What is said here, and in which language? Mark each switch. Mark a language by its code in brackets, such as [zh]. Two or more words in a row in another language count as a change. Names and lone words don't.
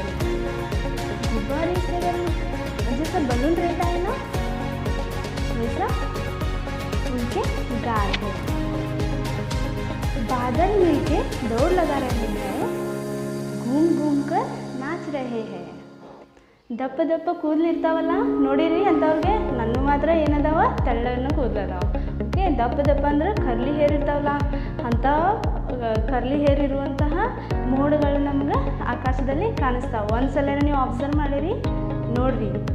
[hi] गुब्बारे से जैसा बलून रहता है ना, वैसा उनके गाल है। बादल मिलके दौड़ लगा रहे हैं, घूम घूम कर नाच रहे हैं। [kn] ದಪ್ಪ ದಪ್ಪ ಕೂದಲು ಇರ್ತಾವಲ್ಲ ನೋಡಿರಿ ಅಂಥವ್ರಿಗೆ, ನನ್ನ ಮಾತ್ರ ಏನದಾವ ತೆಳ್ಳನ ಕೂದಲು ಅದಾವ. ಓಕೆ, ದಪ್ಪ ದಪ್ಪ ಅಂದ್ರೆ [en] curly hair [kn] ಇರ್ತಾವಲ್ಲ, ಅಂಥ [en] curly hair [kn] ಇರುವಂತಹ ಮೋಡಗಳು ನಮ್ಗೆ ಆಕಾಶದಲ್ಲಿ ಕಾಣಿಸ್ತಾವೆ. ಒಂದ್ಸಲ ನೀವು ಅಬ್ಸರ್ವ್ ಮಾಡಿರಿ, ನೋಡ್ರಿ.